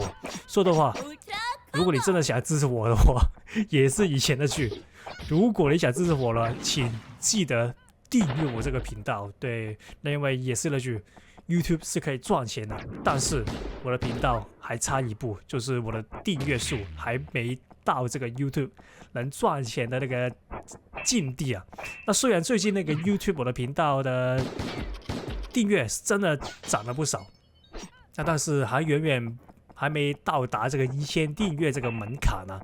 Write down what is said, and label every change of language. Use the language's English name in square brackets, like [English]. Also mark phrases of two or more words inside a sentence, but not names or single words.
[Chinese] 所以的話，如果你真的想支持我的話，也是以前的劇。如果你想支持我了，請記得訂閱我這個頻道。對，那因為也是那句 ，YouTube 是可以賺錢的，但是我的頻道還差一步，就是我的訂閱數還沒到這個 YouTube 能賺錢的那個境地啊。那雖然最近那個 YouTube 我的頻道的訂閱是真的漲了不少，那但是還遠遠還沒到達這個1000訂閱這個門檻呢。